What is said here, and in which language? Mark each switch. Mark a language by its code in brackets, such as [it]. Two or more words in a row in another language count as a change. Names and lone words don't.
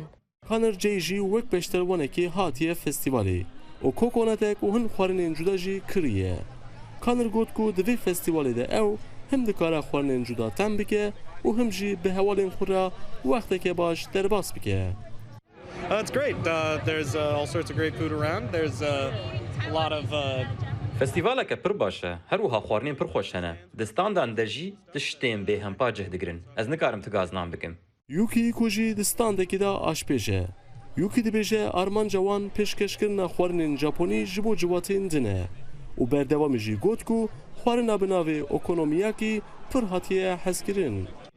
[ku] Kanır cê jî wek peşterwanekî hatiye festivalê û kokonetek û hin xwarinên cuda jî kiriye. Kanır got ku di vê festivalê de ew him dikare xwarinên cuda tem bike û him jî bi hewalên xwe re wexteke baş derbas bike. [en] It's great. There's all sorts of great food around. There's a lot of [ku] فستیڤالێکە پڕ باشە هەروەها خواردنێن پڕ خۆش هەنە دستانdan de jî tiştên bê hempa cih digirin ez nikarim tu gaznan bikim. Yukî ku jî di standekî da aşpêj e. Yukî dibêje armanca wan pêşkeşkirina xwarinên Japonî ji bo ciwatên din e û berdewamê jî got ku xwarina bi navê okonomiyakî pir hatiye hezkirin.